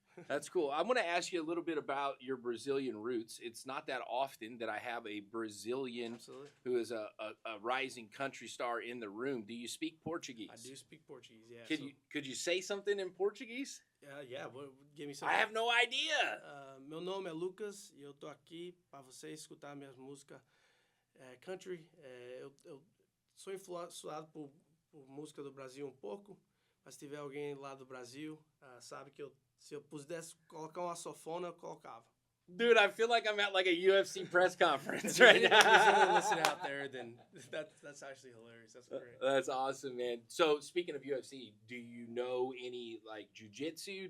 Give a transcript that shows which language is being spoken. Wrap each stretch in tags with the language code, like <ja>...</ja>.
<en>That's cool. I'm going to ask you a little bit about your Brazilian roots. It's not that often that I have a Brazilian Absolutely. who is a rising country star in the room. Do you speak Portuguese? I do speak Portuguese, yeah. Could you say something in Portuguese? Yeah, give me something. I have no idea.</en> <pt>Meu nome é Lucas e eu tô aqui para você escutar minhas músicas country. Eu sou influenciado por música do Brasil um pouco, mas se tiver alguém lá do Brasil, sabe que se eu pudesse colocar uma sanfona, eu colocava.</pt> <en>Dude, I feel like I'm at like a UFC press conference right now. If you're listening out there, then that's actually hilarious. That's great. That's awesome, man. So speaking of UFC, do you know any like jiu-jitsu?</en>